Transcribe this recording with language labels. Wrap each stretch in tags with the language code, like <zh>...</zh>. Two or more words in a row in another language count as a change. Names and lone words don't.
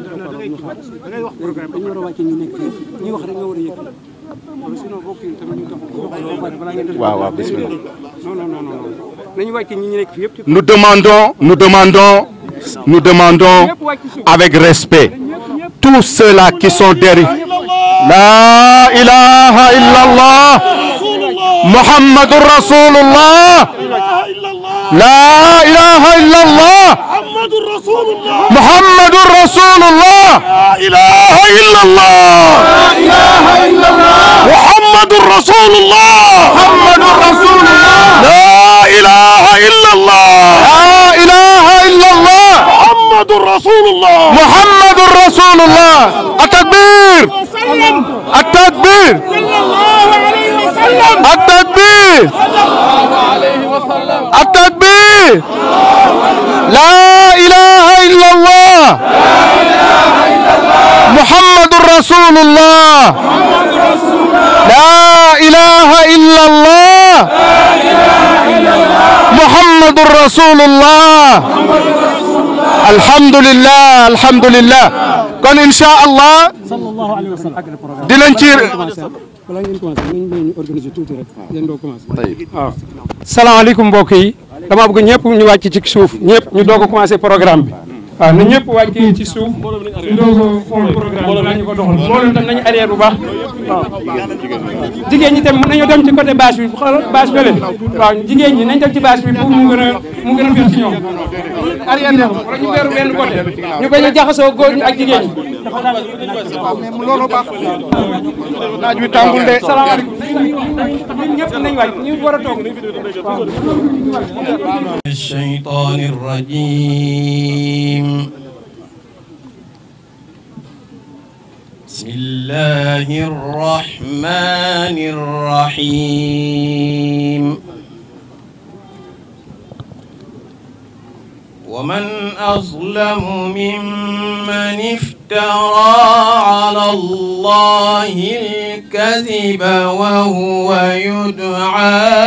<fr>Nous demandons avec respect tous ceux-là qui sont derrière.</fr> <ar>لا إله إلا الله محمد رسول الله. لا إله إلا الله محمد رسول الله. لا إله إلا الله محمد رسول الله. محمد رسول الله. لا إله إلا الله. لا إله إلا الله محمد رسول الله. محمد رسول الله. التكبير التكبير. التكبير التكبير. لا إله إلا الله محمد رسول الله. لا إله إلا الله محمد رسول الله. الحمد لله، الحمد لله.</ar> <wo>kon</wo> <ar>إن شاء الله</ar> <wo>dinañ ci. salaamaaleykum mbokk yi dama bëgg ñëpp ñu wàcc ci suuf ñëpp ñu doog a</wo> <fr>commencé programme</fr> <wo>bi waaw na ñëpp wàcc ci suuf ñu doog a xool programme bi ñu ko doxal mbooloo tam nañu arrière bu baax waaw jigéen ñi tam mën nañoo dem ci</wo> <fr>côté bâche</fr> <wo>bi xoolal bâche bële waaw jigéen ñi nañ dem ci bâche bi pour mu gën a féex ci ñoom arrière dem wala ñu weeru benn côté ñu bañ a jaxasoo góor ñi ak jigéen ñi loolu baax naaj wi tàmbul de. salaamaaleykum ñun ñëpp nañ wàcc ñu war a toog</wo> <ar>الشيطان الرجيم بسم الله الرحمن الرحيم ومن أظلم ممن افترى على الله الكذب وهو يدعى</ar>